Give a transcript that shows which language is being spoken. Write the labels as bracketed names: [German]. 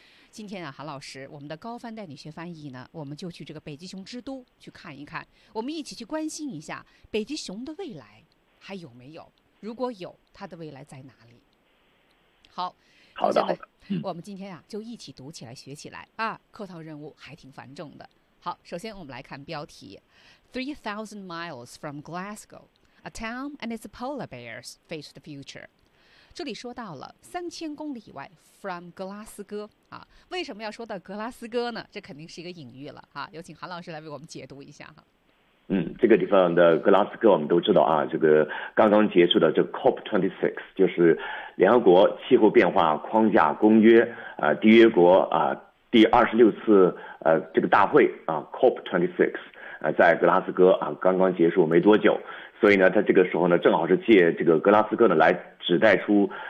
[Chinese] 今天啊，韩老师，我们的高帆带你学翻译呢，我们就去这个北极熊之都去看一看，我们一起去关心一下北极熊的未来还有没有，如果有，它的未来在哪里。好，好的，好的。我们今天啊就一起读起来学起来啊，课堂任务还挺繁重的。好，首先我们来看标题 [English] 3,000 miles from Glasgow, a town and its polar bears face the future. [Chinese] 这里说到了3000公里以外 from 格拉斯哥啊，为什么要说到格拉斯哥呢？这肯定是一个隐喻了啊，有请韩老师来为我们解读一下哈。这个地方的格拉斯哥我们都知道啊，这个刚刚结束的这 COP26 就是联合国气候变化框架公约缔约国第26次这个大会啊 COP26 在格拉斯哥啊刚刚结束没多久，所以呢他这个时候呢正好是借这个格拉斯哥呢来指代出